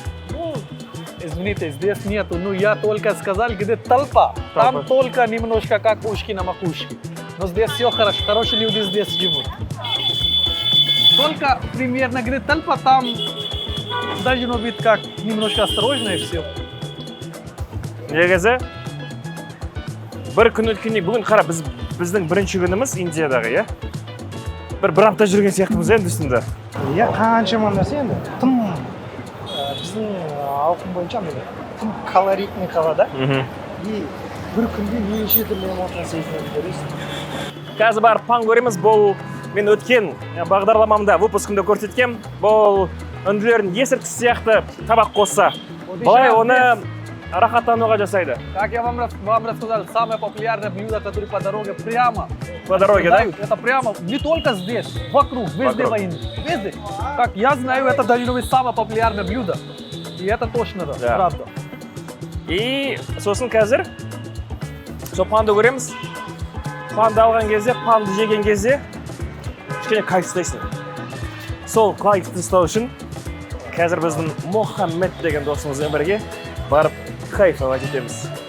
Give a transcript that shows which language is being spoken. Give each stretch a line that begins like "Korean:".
Russian: Ну, извините, здесь нету. Ну, я только сказал, где толпа. Там только немножко как ушки на макушке. Но здесь все хорошо. Хорошие люди здесь живут. Только примерно где толпа, там должно быть как немножко осторожно и все.
Kazakh: Негізі бір күн өткеннен бүгін қара біздің бірінші күніміз Индиядағы, иә? Бір апта жүрген сияқтымыз енді үстінде. иә қаншама нәрсе енді тым біздің ауқым бойынша міне тым колоритный қала да. И бір күнде неше түрлі эмоция сезініп көресің. Қазір барып пан көреміз. Бұл мен өткен бағдарламамда, выпускымда көрсеткен. Бұл үнділердің есірткісі сияқты табақ қосса, былай оны рахаттануға жасайды.
Russian: Как я вам рассказал, самое популярное блюдо, которое по дороге прямо. По дороге, да? Это прямо, не только здесь, вокруг, везде Вокруг. войны. Везде. Как я знаю, это должно быть самое популярное блюдо. И это точно, Да. правда.
Kazakh: И сосын қазір сол панды көреміз. Панды алған кезде, панды жеген кезде кішкене кайф ұстайсың. Сол кайфты ұстау үшін қазір біздің Мохаммед деген досымызбен бірге барып кайфовать етеміз.